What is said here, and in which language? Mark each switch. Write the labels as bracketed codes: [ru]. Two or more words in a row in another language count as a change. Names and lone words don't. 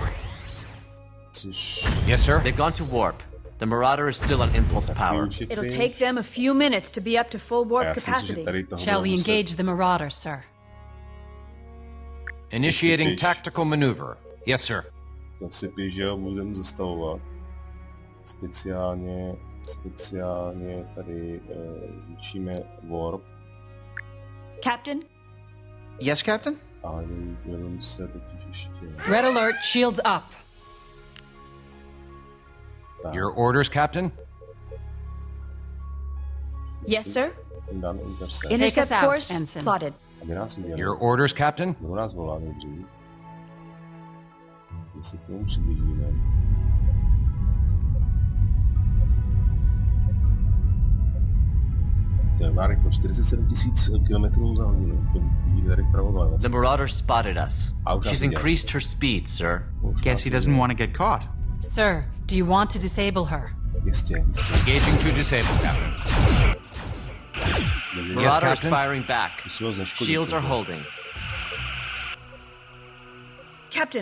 [en] Yes, sir? They've gone to warp. The Marauder is still on impulse power. It'll take them a few minutes to be up to full warp capacity. Shall we engage the Marauder, sir? Initiating tactical maneuver. Yes, sir. [cs] To si běžel, můžeme zastavovat. Speciálně tady zničíme warp. [en] Captain? Yes, Captain? [cs] Ale jenom se totiž ještě... [en] Red alert, shields up. Your orders, Captain? Yes, sir. Take Intercept us out, course Ensign. plotted. Your orders, Captain? [cs] Kdo nás volá nejdřív? My se k tomu přiblížíme. To je Marek, 47 000 km za hodinu. To vidíte tady vpravo. [en] The Marauder spotted us. She's increased her speed, sir. Guess he doesn't want to get caught. Sir, do you want to disable her? [cs] Jistě. [en] Engaging to disable, Captain. Marauder is firing back. Shields are holding. Captain.